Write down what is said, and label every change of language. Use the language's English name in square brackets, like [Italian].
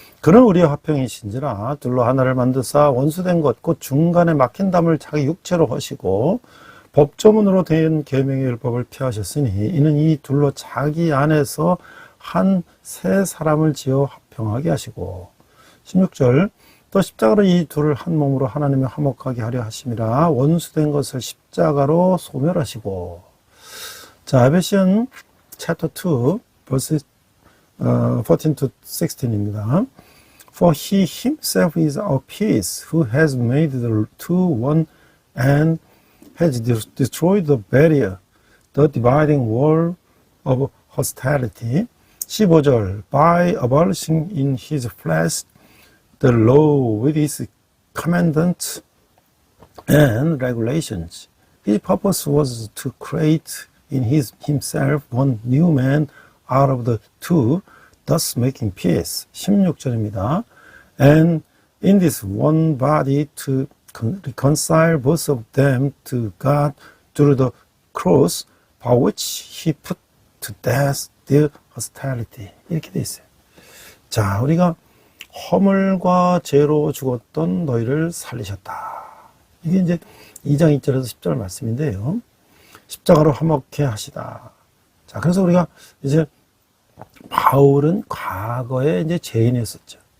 [Korean] 그는 우리의 화평이신지라 둘로 하나를 만드사 원수된 것 곧 중간에 막힌 담을 자기 육체로 하시고 법조문으로 된 계명의 율법을 피하셨으니 이는 이 둘로 자기 안에서 한 새 사람을 지어 화평하게 하시고 16절 또 십자가로 이 둘을 한 몸으로 하나님의 화목하게 하려 하심이라 원수된 것을 십자가로 소멸하시고. [English] 자, 에베시언 챕터 2 verse 14 to 16입니다. For he himself is our peace, who has made the two one and has destroyed the barrier, the dividing wall of hostility. 15절 By abolishing in his flesh the law with its commandments and regulations. His purpose was to create in himself one new man out of the two, thus making peace. [Korean] 16절입니다. [English] And in this one body to reconcile both of them to God through the cross, by which he put to death their hostility. [Korean] 이렇게 돼 있어요. 자, 우리가 허물과 죄로 죽었던 너희를 살리셨다. 이게 이제 2장 2절에서 10절 말씀인데요. 십자가로 화목케 하시다. 자, 그래서 우리가 이제 바울은 과거에 이제 죄인이었었죠.